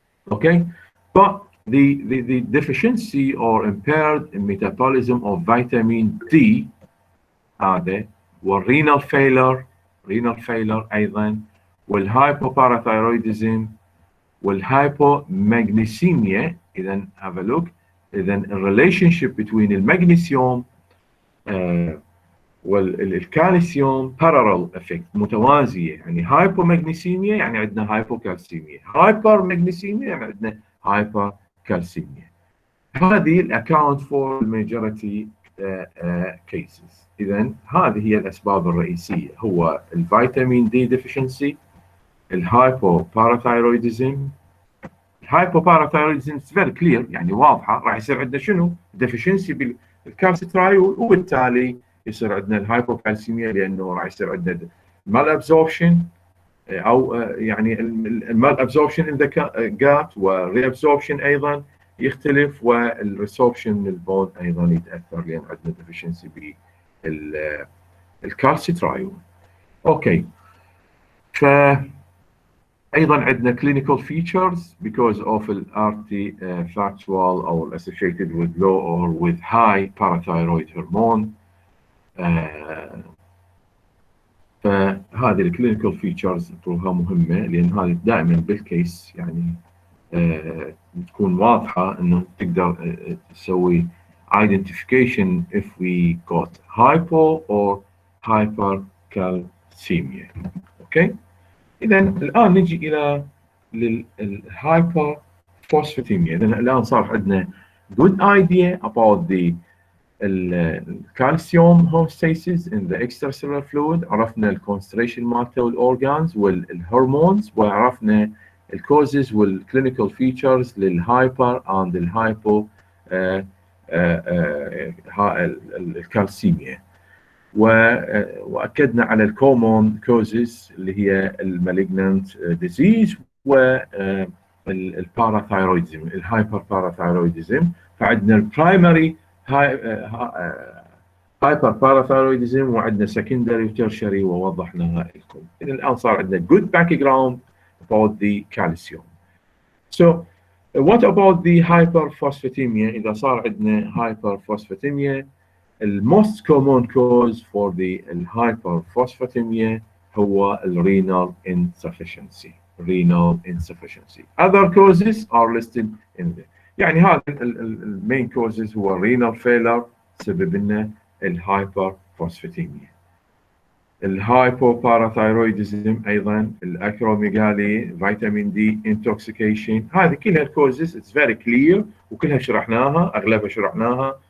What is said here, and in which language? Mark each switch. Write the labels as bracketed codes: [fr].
[en] Okay, but the deficiency or impaired metabolism of vitamin D هذا، والrenal failure أيضا، والhypoparathyroidism والhypomagnesemia. إذا have a look. [ar] إذا [en] relationship between [ar] المغنيسيوم والكالسيوم [en] parallel effect [ar] متوازية. يعني hypomagnesemia يعني عندنا hypocalcemia، hypermagnesemia يعني عندنا hypercalcemia. [en] هذه account for the majority cases. [ar] إذا هذه هي الأسباب الرئيسية: هو الفيتامين دي deficiency، الhypoparathyroidism. الhypoparathyroidism [en] is very clear، [ar] يعني واضحة، راح يصير عندنا شنو؟ deficiency بالكالسيترايول، وبالتالي يصير عندنا الهايبوكالسيميا، لأنه راح يصير عندنا malabsorption أو يعني [en] malabsorption in the gut، [ar] والreabsorption أيضا يختلف، والresorption للبون أيضا يتأثر، لأن عندنا deficiency بالكالسيترايول. [en] Okay, أيضا عندنا clinical features because of artifactual أو associated with low or with high parathyroid hormone. [ar] فهذه الكلينيكال فيتشرز تروها مهمة، لأن هذه دائما بالكيس يعني تكون واضحة إنه تقدر تسوي identification [en] if we got hypo or hypercalcemia. Okay. [ar] إذا الآن نجي إلى للهايبر phosphatemia. إذا الآن صار عندنا [en] good idea about the [ar] الكالسيوم [en] homeostasis in the extracellular fluid، [ar] عرفنا الكونستريشن مالته والاورجانز والهرمونز، وعرفنا الكوزز والكلينيكال فيتشرز للهايبر اند الهايبو الكالسيميا، واكدنا على الكومون كوزز اللي هي المالجنانت ديزيز والباراثايرويدزم، الهايبر باراثايرويدزم. فعندنا البرايمري هايبر باراثايرويدزم، وعندنا سكندري وترشري ووضحناها لكم. إذا الآن صار عندنا [en] good background about the calcium. So what about the hyperphosphatemia؟ [ar] إذا صار عندنا [en] hyperphosphatemia، most common cause for the hyperphosphatemia هو renal insufficiency. renal insufficiency. Other causes are listed in there. [ar] يعني هذا المين كوزز هو renal failure سبب لنا الهايبرفوسفاتيميا، الهايبوباراثايرويدزم ايضا، الاكروميجالي، فيتامين دي انتوكسيكيشن، هذه كلها الكوزز [en] it's very clear [ar] وكلها شرحناها، اغلبها شرحناها.